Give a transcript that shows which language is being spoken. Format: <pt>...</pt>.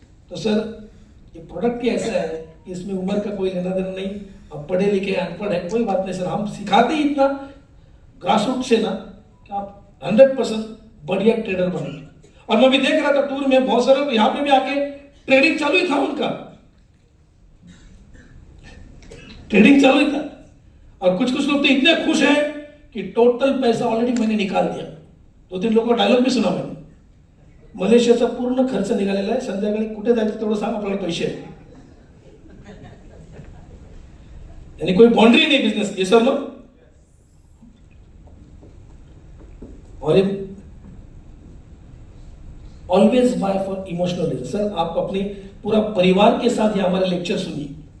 <hi>तो सर ये प्रोडक्ट ही ऐसा है कि इसमें उम्र का कोई लेना देना नहीं, अब पढ़े लिखे अनपढ़ है कोई बात नहीं सर, हम सिखाते ही इतना ग्रासरूट से ना कि आप 100% बढ़िया ट्रेडर बनेंगे। और मैं भी देख रहा था टूर में बहुत सारे लोग यहाँ पे भी आके ट्रेडिंग चालू ही था, उनका ट्रेडिंग चालू ही था। और कुछ कुछ लोग तो इतने खुश हैं कि टोटल पैसा ऑलरेडी मैंने निकाल दिया। 2-3 लोगों का डायलॉग भी सुना मैंने,</hi> <mr>मलेशियाचा पूर्ण खर्च निघालेला आहे, संध्याकाळी कुठे जायचं तेवढं सांग, आपल्याला पैसे आहेत।</mr> <hi>यानी कोई बाउंड्री नहीं बिजनेस, ये सर नो।</hi> <en>और always buy for emotional reason.</en> <hi>Sir आप अपने पूरा परिवार के साथ ये हमारे लेक्चर सुनिए।</hi>